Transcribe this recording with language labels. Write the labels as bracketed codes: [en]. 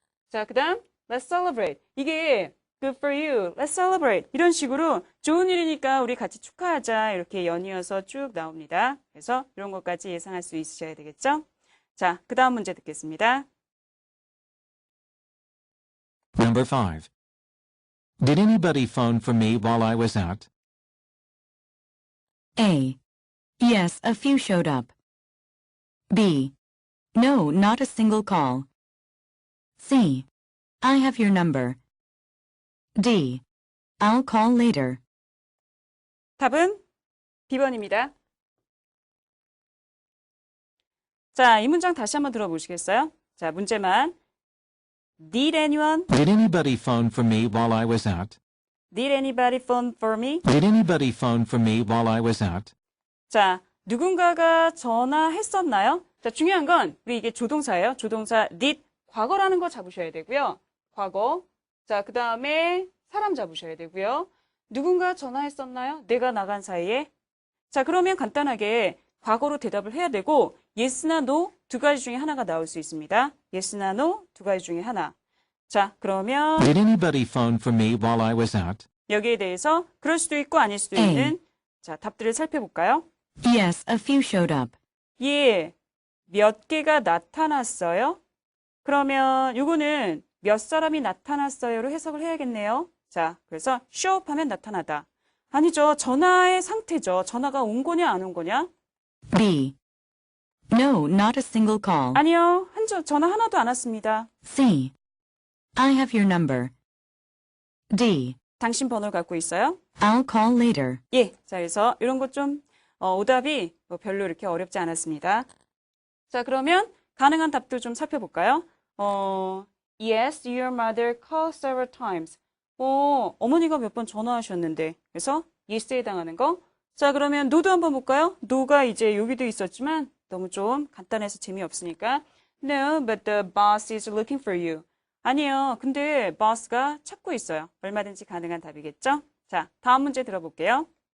[ko] 자, 그 다음 [en] let's celebrate. [ko] 이게 [en] good for you, let's celebrate. [ko] 이런 식으로 좋은 일이니까 우리 같이 축하하자. 이렇게 연이어서 쭉 나옵니다. 그래서 이런 것까지 예상할 수 있으셔야 되겠죠? 자, 그 다음 문제 듣겠습니다. [en] Number 5. Did anybody phone for me while I was out? A. Yes, a few showed up. B. No, not a single call. C. I have your number. D. I'll call later. [ko] 답은 B번입니다. 자, 이 문장 다시 한번 들어보시겠어요? 자, 문제만. [en] Did anyone? Did anybody phone for me while I was out? Did anybody phone for me? Did anybody phone for me while I was out? [ko] 자, 누군가가 전화했었나요? 자, 중요한 건 우리 이게 조동사예요. 조동사 did 과거라는 거 잡으셔야 되고요. 과거. 자, 그 다음에 사람 잡으셔야 되고요. 누군가 전화했었나요? 내가 나간 사이에. 자, 그러면 간단하게 과거로 대답을 해야 되고 yes나 no 두 가지 중에 하나가 나올 수 있습니다. yes나 no 두 가지 중에 하나. 자, 그러면 [en] Did anybody phone for me while I was out? [ko] 여기에 대해서 그럴 수도 있고 아닐 수도 [en] A. [ko] 있는 자, 답들을 살펴볼까요? [en] Yes, a few showed up. [ko] 예, 몇 개가 나타났어요? 그러면 이거는 몇 사람이 나타났어요로 해석을 해야겠네요. 자, 그래서 show up 하면 나타나다. 아니죠. 전화의 상태죠. 전화가 온 거냐 안 온 거냐? [en] B. No, not a single call. [ko] 아니요. 전화 하나도 안 왔습니다. [en] C. I have your number. D. [ko] 당신 번호를 갖고 있어요? [en] I'll call later. [ko] 예. 자, 그래서 이런 것 좀 오답이 뭐 별로 이렇게 어렵지 않았습니다. 자, 그러면 가능한 답도 좀 살펴볼까요? [en] Yes, your mother called several times. [ko] 어머니가 몇 번 전화하셨는데. 그래서 yes에 해당하는 거. 자, 그러면 no도 한번 볼까요? no가 이제 여기도 있었지만 너무 좀 간단해서 재미없으니까. [en] No, but the boss is looking for you. [ko] 아니요. 근데 boss가 찾고 있어요. 얼마든지 가능한 답이겠죠? 자, 다음 문제 들어볼게요.